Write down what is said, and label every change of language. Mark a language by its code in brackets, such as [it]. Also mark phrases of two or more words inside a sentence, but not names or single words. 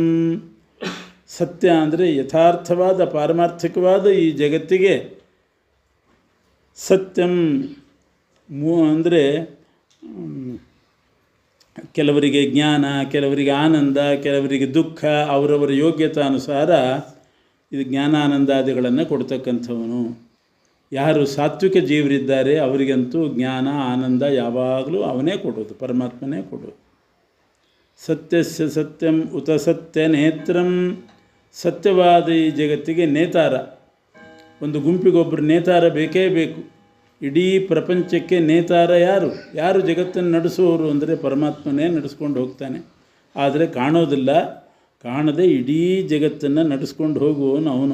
[kn] ಸತ್ಯ ಅಂದರೆ ಯಥಾರ್ಥವಾದ ಪಾರಮಾರ್ಥಿಕವಾದ ಈ ಜಗತ್ತಿಗೆ ಸತ್ಯಂ ಅಂದರೆ ಕೆಲವರಿಗೆ ಜ್ಞಾನ, ಕೆಲವರಿಗೆ ಆನಂದ, ಕೆಲವರಿಗೆ ದುಃಖ, ಅವರವರ ಯೋಗ್ಯತಾನುಸಾರ ಇದು ಜ್ಞಾನಾನಂದಾದಿಗಳನ್ನು ಕೊಡ್ತಕ್ಕಂಥವನು. ಯಾರು ಸಾತ್ವಿಕ ಜೀವರಿದ್ದಾರೆ ಅವರಿಗಂತೂ ಜ್ಞಾನ ಆನಂದ ಯಾವಾಗಲೂ ಅವನೇ ಕೊಡೋದು, ಪರಮಾತ್ಮನೇ ಕೊಡೋದು. [sa] ಸತ್ಯಸ್ಯ ಸತ್ಯಂ ಉತ ಸತ್ಯ ನೇತ್ರಂ. [kn] ಸತ್ಯವಾದ ಈ ಜಗತ್ತಿಗೆ ನೇತಾರ, ಒಂದು ಗುಂಪಿಗೊಬ್ಬರು ನೇತಾರ ಬೇಕೇ ಬೇಕು. ಇಡೀ ಪ್ರಪಂಚಕ್ಕೆ ನೇತಾರ ಯಾರು? ಯಾರು ಜಗತ್ತನ್ನು ನಡೆಸುವವರು ಅಂದರೆ ಪರಮಾತ್ಮನೇ ನಡೆಸ್ಕೊಂಡು ಹೋಗ್ತಾನೆ. ಆದರೆ ಕಾಣೋದಿಲ್ಲ, ಕಾಣದೆ ಇಡೀ ಜಗತ್ತನ್ನು ನಡೆಸ್ಕೊಂಡು ಹೋಗುವವನು ಅವನು.